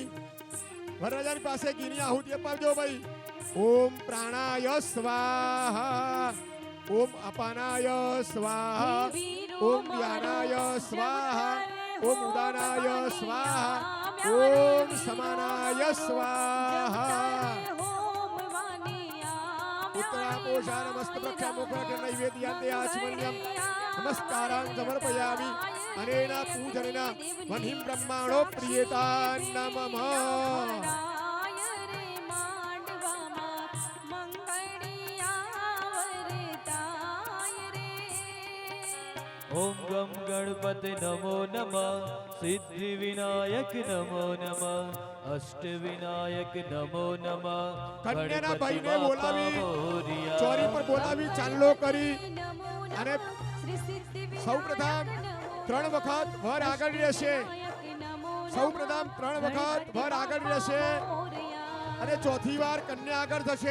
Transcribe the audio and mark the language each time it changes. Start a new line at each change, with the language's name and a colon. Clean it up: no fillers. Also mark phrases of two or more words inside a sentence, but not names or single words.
Gujarati: વરરાજાની પાસે ઘીની આહુતિ અપાવજો ભાઈ.
Sanskrit: ઓમ પ્રાણાય સ્વાહા ઓમ અપાનાય સ્વાહા ઓમ વ્યાનાય સ્વાહા ઓમ ઉદાનાય સ્વાહા ઓમ સમાનાય સ્વાહા. उत्तरापोषाणमस्त प्रक्षामुखरं नैवेद्यान्ते आचमन्यं नमस्कारान् समर्पयामि. अनेन पूजनेन वह्निं ब्रह्माणो प्रियतां नमः. ओम गम गणपति नमो नमः सिद्धि विनायक नमो नमः अष्ट विनायक नमो नमः
Gujarati: કન્યાના गणपति ભાઈને बापा બોલાવી મોરિયા. ચોરી પર બોલાવી ચાંદલો કરી અને સૌપ્રથમ 3 વખત વર આગળ રહેશે. સૌપ્રથમ 3 વખત વર આગળ રહેશે અને ચોથી વાર કન્યા આગળ થશે.